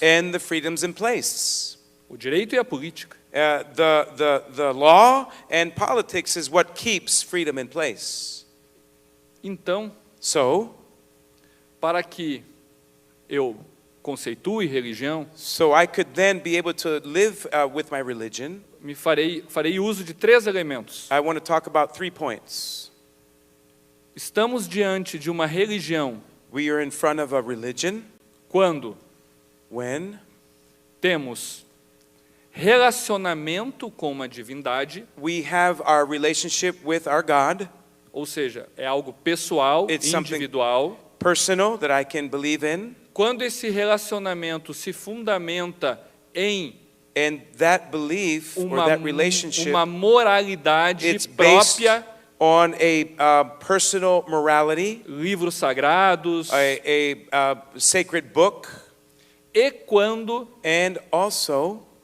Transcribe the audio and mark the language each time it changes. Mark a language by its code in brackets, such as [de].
[en] and the freedoms in place. [pt] O direito e a política. [en] The law and politics is what keeps freedom in place. [pt] Então, [en] So [pt] para que eu conceitue religião, [en] so I could then be able to live with my religion, [pt] farei uso de 3 elementos. [en] I want to talk about 3 points. [pt] Estamos diante de uma religião [en] We are in front of a religion [pt] quando [en] when [pt] temos relacionamento com uma divindade, [en] we have our relationship with our God, [pt] ou seja, é algo pessoal, [en] It's something- [pt] individual. [en] personal, that I can believe in, [pt] Quando esse relacionamento se fundamenta em [en] and that belief or that relationship, [pt] uma moralidade [en] it's based [pt] própria, [en] on a personal morality, [pt] livros sagrados, [en] a sacred book, [pt] e quando [en] and also